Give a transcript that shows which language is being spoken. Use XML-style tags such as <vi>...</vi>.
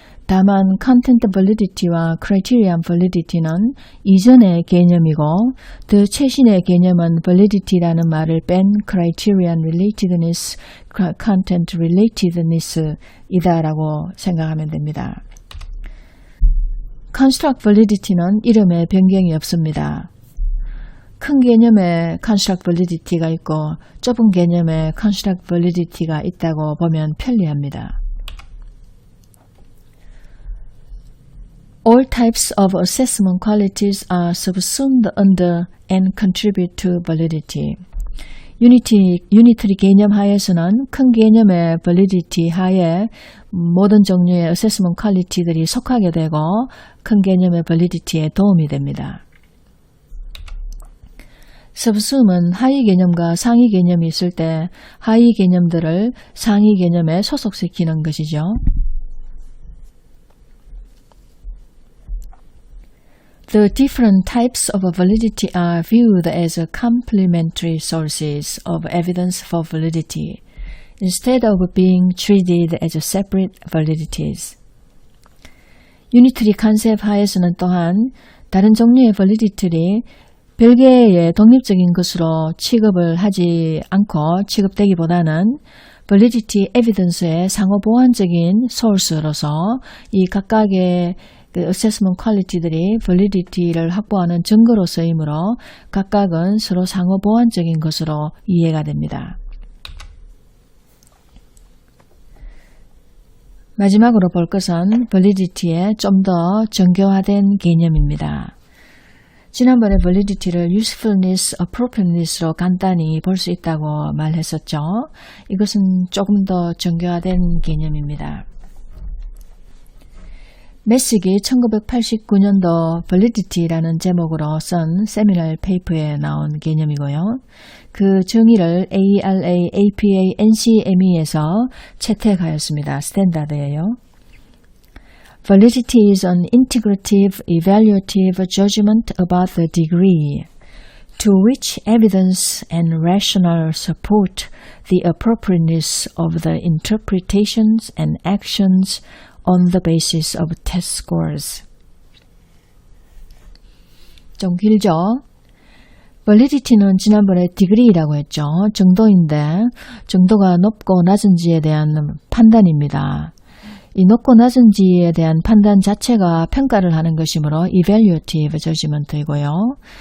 <ko>다만 content validity와 criterion validity는 이전의 개념이고 더 최신의 개념은 validity라는 말을 뺀 criterion relatedness, content relatedness 이다라고 생각하면 됩니다. construct validity는 이름에 변경이 없습니다. 큰 개념에 construct validity가 있고 좁은 개념에 construct validity가 있다고 보면 편리합니다.</ko> <en>All types of assessment qualities are subsumed under and contribute to validity.</en> <ko>유니트리 개념 하에서는 큰 개념의 validity 하에 모든 종류의 assessment quality들이 속하게 되고 큰 개념의 validity에 도움이 됩니다. subsume은 하위 개념과 상위 개념이 있을 때 하위 개념들을 상위 개념에 소속시키는 것이죠.</ko> <en>The different types of validity are viewed as complementary sources of evidence for validity, instead of being treated as separate validities.</en> <ko>유니트리 컨셉 하에서는 또한 다른 종류의 validity들이 별개의 독립적인 것으로 취급을 하지 않고 취급되기보다는 validity evidence의 상호 보완적인 소스로서 이 각각의 assessment quality들이 validity를 확보하는 증거로 쓰이므로 각각은 서로 상호 보완적인 것으로 이해가 됩니다. 마지막으로 볼 것은 validity의 좀 더 정교화된 개념입니다. 지난번에 validity를 usefulness, appropriateness로 간단히 볼 수 있다고 말했었죠. 이것은 조금 더 정교화된 개념입니다. 메식이 1989년도 validity라는 제목으로 쓴 세미널 페이퍼에 나온 개념이고요. 그 정의를 ALA, APA, NCME에서 채택하였습니다. 스탠다드예요.</ko> <en>Validity is an integrative, evaluative judgment about the degree to which evidence and rationale support the appropriateness of the interpretations and actions on the basis of test scores.</en> <ko>좀 길죠? validity는 지난번에 degree라고 했죠. 정도인데 정도가 높고 낮은지에 대한 판단입니다. 이 높고 낮은지에 대한 판단 자체가 평가를 하는 것이므로 evaluative judgment이고요.</ko>